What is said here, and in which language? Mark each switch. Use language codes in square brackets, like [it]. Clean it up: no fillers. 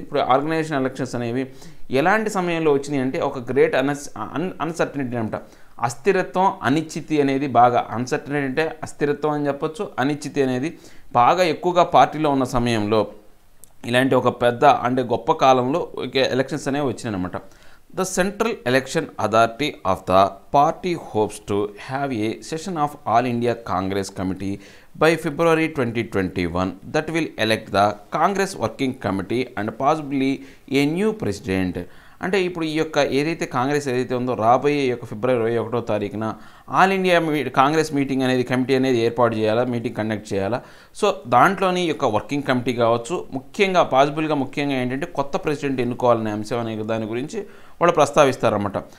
[te] ఇప్పుడు organisation elections అనేవి ఎలాంటి సమయంలో వచ్చినాయి అంటే, ఒక గ్రేట్ అన్సర్టనిటీ అనమాట. అస్థిరత్వం, అనిశ్చితి అనేది బాగా, అన్సర్టనిటీ అంటే అస్థిరత్వం అని చెప్పొచ్చు, అనిశ్చితి అనేది బాగా ఎక్కువగా పార్టీలో ఉన్న సమయంలో, ఇలాంటి ఒక పెద్ద అంటే గొప్ప కాలంలో ఎలక్షన్స్ అనేవి వచ్చినాయి అనమాట. [en] The Central Election Authority of the party hopes to have a session of All India Congress Committee by February 2021 that will elect the Congress Working Committee and possibly a new president. [te] అంటే ఇప్పుడు ఈ యొక్క ఏదైతే కాంగ్రెస్ ఏదైతే ఉందో, రాబోయే ఈ యొక్క ఫిబ్రవరి 21వ తారీఖున ఆల్ ఇండియా కాంగ్రెస్ మీటింగ్ అనేది, కమిటీ అనేది ఏర్పాటు చేయాలా, మీటింగ్ కండక్ట్ చేయాలా. సో దాంట్లోని ఈ యొక్క వర్కింగ్ కమిటీ కావచ్చు, ముఖ్యంగా ఏంటంటే కొత్త ప్రెసిడెంట్ ఎన్నుకోవాలనే అంశం అనే దాని గురించి వాళ్ళు ప్రస్తావిస్తారన్నమాట.